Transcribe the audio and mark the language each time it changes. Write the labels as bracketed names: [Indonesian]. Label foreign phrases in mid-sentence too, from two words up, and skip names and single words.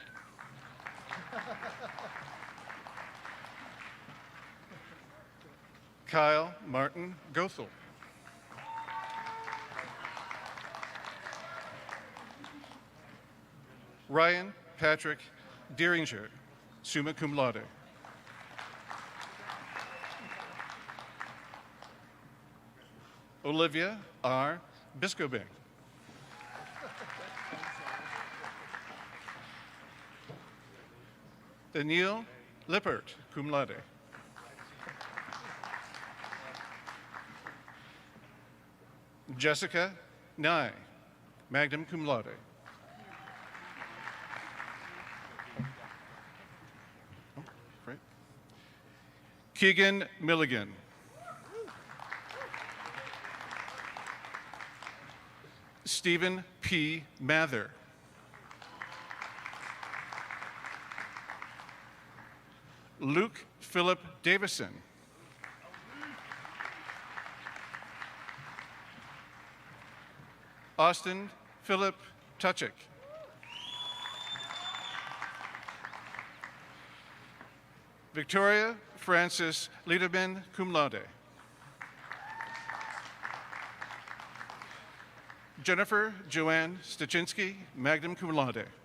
[English] Kyle Martin Goethel. Ryan Patrick Deeringer, [Latin] summa cum laude. [English] Olivia R. Biscobing. Daniil Lippert, [Latin] cum laude. [English] Jessica Nye, [Latin] magna cum laude. [English] Oh, right. Keegan Milligan. Stephen P. Mather. Luke Philip Davison. Austin Philip Tuchik. Victoria Frances Liederman, [Latin] cum laude. [English] Jennifer Joanne Stachinsky, [Latin] magna cum laude.